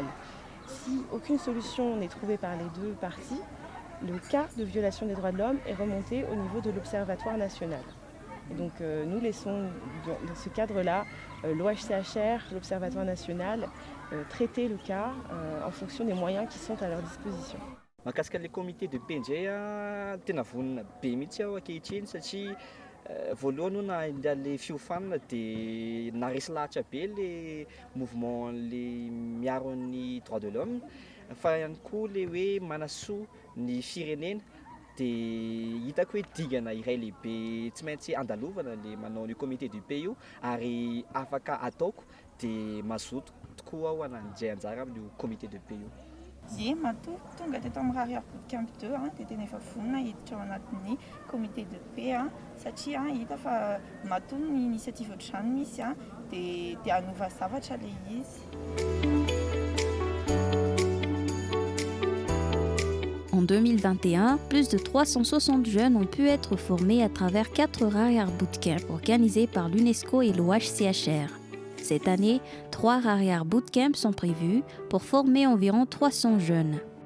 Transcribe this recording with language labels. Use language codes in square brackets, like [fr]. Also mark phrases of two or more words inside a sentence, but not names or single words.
[fr] Si aucune solution n'est trouvée par les deux parties, le cas de violation des droits de l'homme est remonté au niveau de l'Observatoire national. Et donc nous laissons dans ce cadre-là l'OHCHR, l'Observatoire national, traiter le cas en fonction des moyens qui sont à leur disposition. [mg] Mahakasika [fr] le comité de paix [mg] ndray tena vonina be mihitsy aho ankehitriny satria voalohany na le fiofanana dia naresy lahatra be le mouvement le miaro ny [fr] droit de l'homme [mg] fa ihany koa le hoe manasoa ny firenena dia hitako hoe digana iray lehibe tsy maintsy andalovana le manao ny [fr] comité de paix [mg] io ary afaka ataoko dia mazoto tokoa aho hananjay anjara amin'io [fr] comité de paix [mg] io. Ie, matoa tonga teto amin'ny Rarière Bootcamp 2 dia tena efa vonona hiditra ao anatin'ny [fr] comité de paix [mg] satria hita fa matoa ny initiative ohatr'izany misy dia hanova zavatra le izy. [fr] En 2021, plus de 360 jeunes ont pu être formés à travers 4 Rarière Bootcamps organisés par l'UNESCO et l'OHCHR. Cette année, 3 Rarière Bootcamps sont prévus pour former environ 300 jeunes.